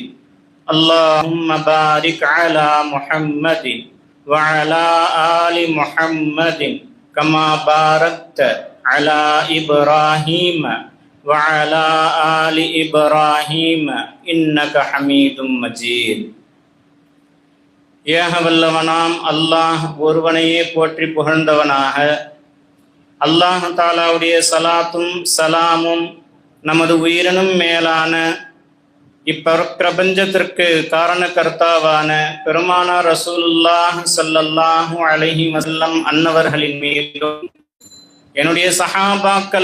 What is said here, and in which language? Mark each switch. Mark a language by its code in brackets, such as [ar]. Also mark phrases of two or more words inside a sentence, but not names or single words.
[ar] اللهم بارك على محمد وعلى آل محمد كما باركت على إبراهيم وعلى آل إبراهيم إنك حميد مجيد. [ta] ஏக வல்லவனாம் அல்லாஹ் ஒருவனையே போற்றி புகழ்ந்தவனாக, அல்லாஹ் தாலாவுடைய சலாத்தும் சலாமும் நமது உயிரினும் மேலான இப்பிரபஞ்சத்திற்கு காரணகர்த்தாவான பெருமானார் ரசூலுல்லாஹ் [ar] صلى الله عليه وسلم [ta] அன்னவர்களின் மீதும், என்னுடைய சஹாபாக்கள்